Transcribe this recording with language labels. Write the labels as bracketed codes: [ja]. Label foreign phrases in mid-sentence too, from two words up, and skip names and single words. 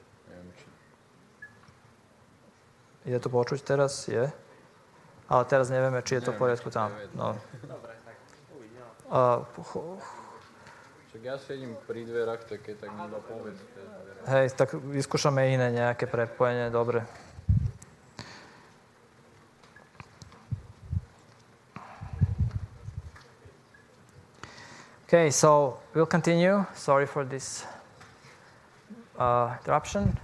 [sk] Je to počuť teraz? Je. Ale teraz nevieme, či je to v poriadku tam. No. Však ja sedím pri dverách, tak mi iba povedzte. Hej, tak vyskúšame iné nejaké prepojenie, dobre. [en] Okay, so we'll continue. Sorry for this interruption.